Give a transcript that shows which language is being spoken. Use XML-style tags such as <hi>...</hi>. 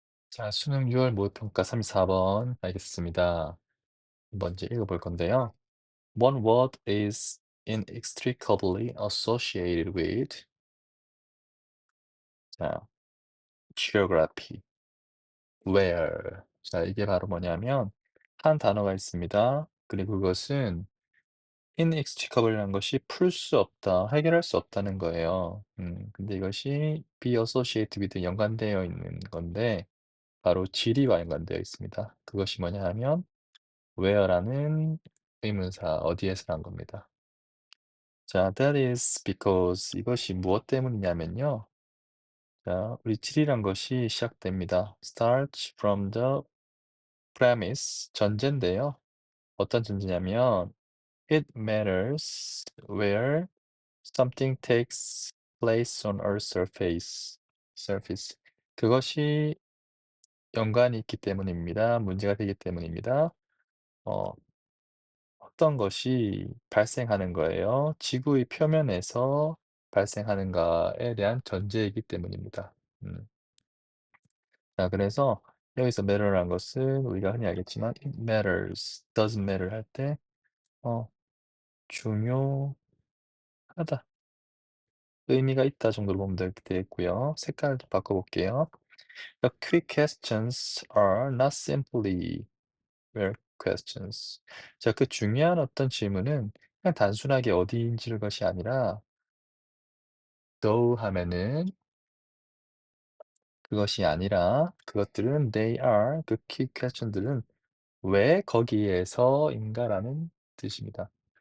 <ko>자, 수능 6월 모의평가 34번 알겠습니다. 한번 이제 읽어볼 건데요.</ko> <en>One word is inextricably associated with 자, geography, where.</en> <ko>자, 이게 바로 뭐냐면 한 단어가 있습니다. 그리고 그것은 inextricable이라는 것이 풀 수 없다, 해결할 수 없다는 거예요. 근데 이것이</ko> <en>be associated with</en> <ko>연관되어 있는 건데 바로 지리와 연관되어 있습니다. 그것이 뭐냐 하면 where라는 의문사 어디에서란 겁니다. 자,</ko> <en>that is because</en> <ko>이것이 무엇 때문이냐면요. 자, 우리 지리란 것이 시작됩니다.</ko> <en>starts from the premise</en> <ko>전제인데요. 어떤 전제냐면</ko> <en>it matters where something takes place on Earth's surface.</en> <ko>그것이 연관이 있기 때문입니다. 문제가 되기 때문입니다. 어 어떤 것이 발생하는 거예요. 지구의 표면에서 발생하는가에 대한 전제이기 때문입니다. 음. 자, 그래서 여기서 matter란 것은 우리가 흔히 알겠지만</ko> <en>it matters, doesn't matter</en> <ko>할 때 어 중요하다, 의미가 있다 정도로 보면 되겠고요. 색깔 좀 바꿔 볼게요.</ko> <en>The quick questions are not simply where questions.</en> <ko>자, 그 중요한 어떤 질문은 그냥 단순하게 어디인지를 것이 아니라 though 하면은 그것이 아니라 그것들은</ko> <en>they are</en> <ko>그 key question들은 왜 거기에서인가라는 뜻입니다.</ko>